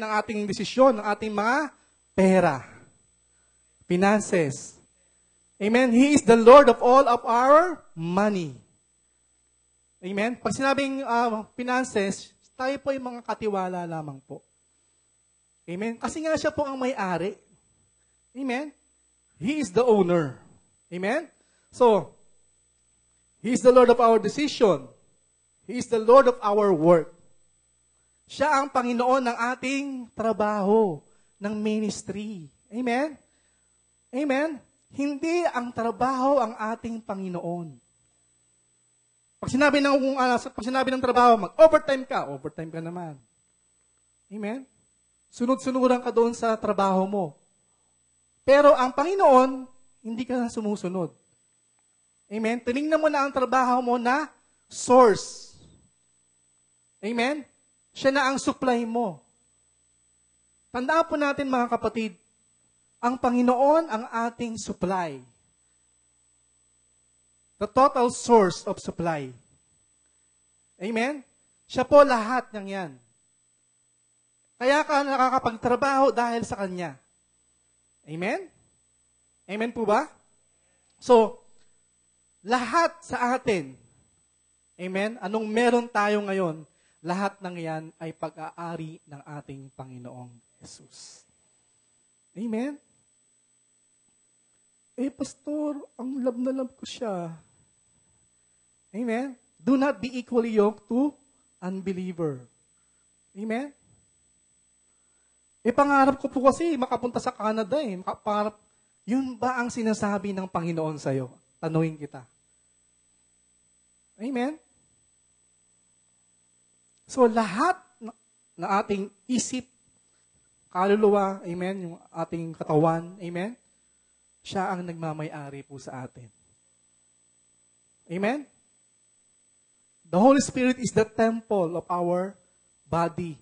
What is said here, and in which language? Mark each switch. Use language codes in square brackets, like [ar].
[tl] Ang ating desisyon, ang ating mga pera. [en] Finances. Amen? He is the Lord of all of our money. Amen? [tl] Pag sinabing finances, tayo po ay mga katiwala lamang po. Amen? Kasi nga siya po ang may-ari. [en] Amen? He is the owner. Amen? So, He is the Lord of our decision. He is the Lord of our work. [tl] Siya ang Panginoon ng ating trabaho, ng ministry. Amen? Amen? Hindi ang trabaho ang ating Panginoon. Pag sinabi ng trabaho, mag-overtime ka naman. Amen? Sunod-sunuran ka doon sa trabaho mo. Pero ang Panginoon, hindi ka na sumusunod. Amen? Tinignan mo na ang trabaho mo na source. Amen? Siya na ang supply mo. Tandaan po natin mga kapatid, ang Panginoon ang ating supply. [en] The total source of supply. [tl] Amen? Siya po lahat ng yan. Kaya ka nakakapagtrabaho dahil sa Kanya. Amen? Amen po ba? So, lahat sa atin, amen, anong meron tayo ngayon, lahat ng yan ay pag-aari ng ating Panginoong Jesus. Amen? Pastor, ang love na love ko siya. Amen? [en] Do not be equally yoked to unbeliever. [tl] Amen? Pangarap ko po kasi makapunta sa Canada eh. Yun ba ang sinasabi ng Panginoon sa'yo? Tanungin kita. Amen? So lahat na ating isip, kaluluwa, amen, yung ating katawan, amen, siya ang nagmamay-ari po sa atin. [en] Amen? The Holy Spirit is the temple of our body.